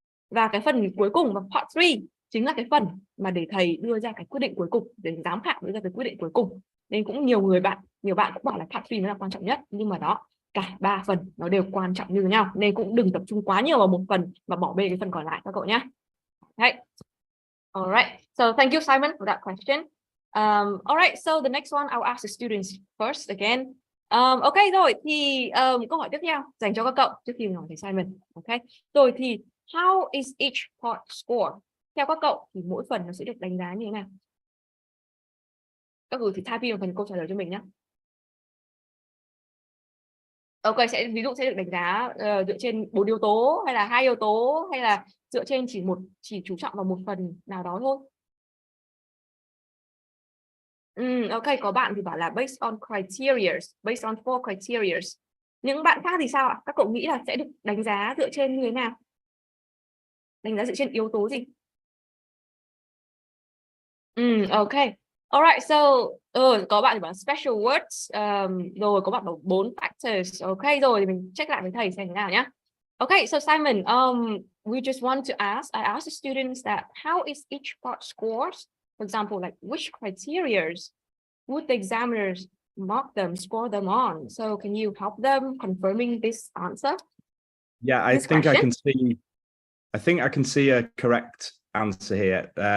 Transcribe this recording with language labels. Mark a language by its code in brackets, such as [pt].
[vi] Và cái phần cuối cùng và part 3 chính là cái phần mà để thầy đưa ra cái quyết định cuối cùng, để giám khảo đưa ra cái quyết định cuối cùng. Nên cũng nhiều bạn cũng bảo là part 3 mới là quan trọng nhất, nhưng mà đó, cả 3 phần nó đều quan trọng như nhau, nên cũng đừng tập trung quá nhiều vào một phần và bỏ bê cái phần còn lại các cậu nhé. [en] Okay. Alright, so thank you Simon for that question. Alright, so the next one I'll ask the students first again. [vi] Ok rồi, thì câu hỏi tiếp theo dành cho các cậu trước khi mình hỏi thầy Simon. [en] Ok, [vi] rồi thì [en] how is each part scored? [vi] Theo các cậu thì mỗi phần nó sẽ được đánh giá như thế nào? Các cậu thì type in vào phần câu trả lời cho mình nhé. Ok, ví dụ sẽ được đánh giá dựa trên 4 yếu tố, hay là 2 yếu tố, hay là dựa trên chỉ chú trọng vào một phần nào đó thôi. Ok, có bạn thì bảo là [en] based on criteria, based on 4 criteria. [vi] Những bạn khác thì sao ạ? Các cậu nghĩ là sẽ được đánh giá dựa trên như thế nào? Đánh giá dựa trên yếu tố gì? Ok. Alright, so có bạn thì bảo special words, rồi có bạn bảo 4 factors. Ok, rồi thì mình check lại với thầy xem thế nào nhé. [en] Okay, so Simon, we just want to ask, I asked the students that how is each part scored? For example, like which criteria would the examiners mark them, score them on? So can you help them confirming this answer? Yeah, I think I can see a correct answer here.